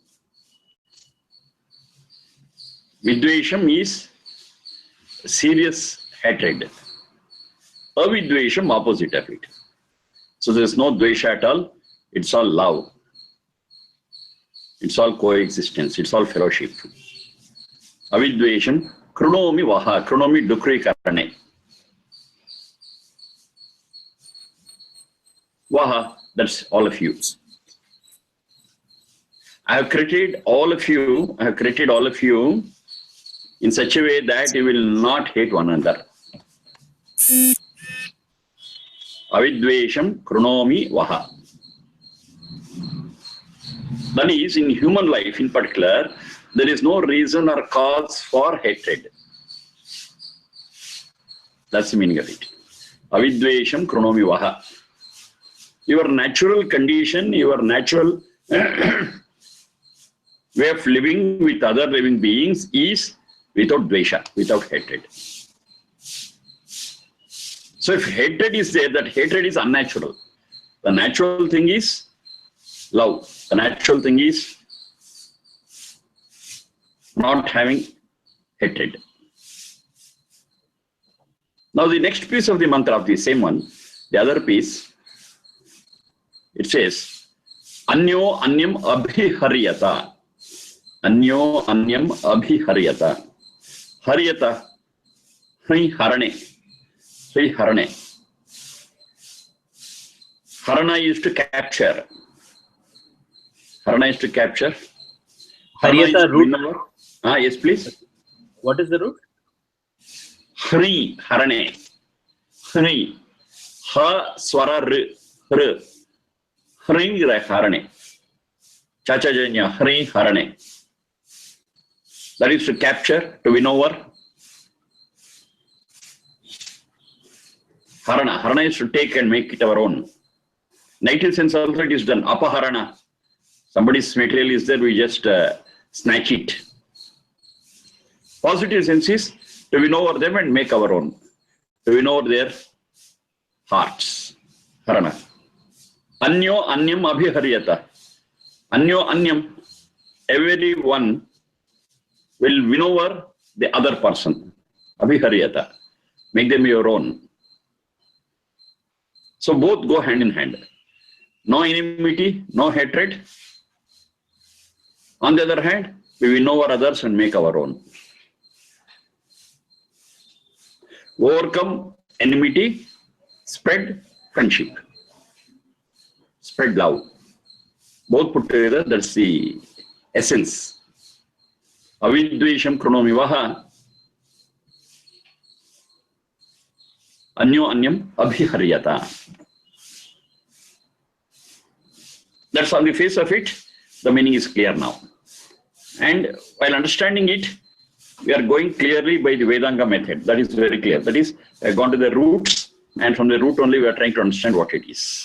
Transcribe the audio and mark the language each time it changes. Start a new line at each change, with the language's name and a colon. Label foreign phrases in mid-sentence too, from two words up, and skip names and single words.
English: Vidvesham is serious hatred. avidvEsham, opposite of it. So there is no dvesha at all. It's all love. It's all coexistence. It's all fellowship.
Sanskrit: avidvEsham kRuNOmi vaha. kRuNOmi dukri karane. Vaha,
English: that's all of you. I have created all of you. I have created all of you in such a way that you will not hate one another.
Sanskrit: avidvEsham kRuNOmi vaha.
English: That is, in human life in particular, there is no reason or cause for hatred. That's the meaning of it.
Sanskrit: avidvEsham kRuNOmi vaha.
English: Your natural condition, your natural way of living with other living beings is without dvesha, without hatred. So if hatred is there, that hatred is unnatural. The natural thing is love. The natural thing is not having hatred. Now the next piece of the mantra of the same one, the other piece, it says,
Sanskrit: anyO anyam aBhiharyata. anyO anyam aBhiharyata. Haryata, harane.
English: Harane. Harana is to capture. Harana is to capture. Haryata root. Yes, please. What is the root?
Sanskrit: Hri, harane. Hri. Ha, swara, r. Hri, harane. Chacha janya, hri, harane.
English: That is to capture, to win over. Harana. Harana is to take and make it our own. Negative sense also it is done. Apaharana. Somebody's material is there, we just snatch it. Positive sense is to win over them and make our own. To win over their hearts. Harana.
Sanskrit: AnyO, anyam, aBhiharyata. anyO, anyam.
English: Everyone will win over the other person. aBhiharyata. Make them your own. So both go hand in hand. No enmity, no hatred. On the other hand, we win over others and make our own. Overcome enmity, spread friendship, spread love. Both put together, that's the essence.
Sanskrit: avidvEsham kRuNOmi vaha. anyO, anyam, aBhiharyata.
English: That's on the face of it, the meaning is clear now. And while understanding it, we are going clearly by the Vedanga method. That is very clear. That is, we have gone to the roots, and from the root only we are trying to understand what it is.